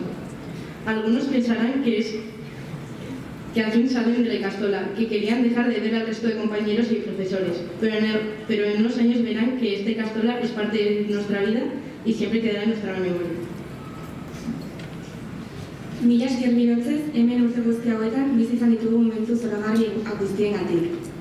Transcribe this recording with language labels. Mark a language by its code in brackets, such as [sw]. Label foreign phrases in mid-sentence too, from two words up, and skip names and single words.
[es] Algunos pensarán que al fin salen de la Ikastola, que querían dejar de ver al resto de compañeros y profesores, pero en unos años verán que este Ikastola es parte de nuestra vida y siempre quedará en nuestra memoria. [eu] Mila esker birotzez, hemen urte guzti hauetan bizi izan ditugu momentu zoragarri guztiengatik.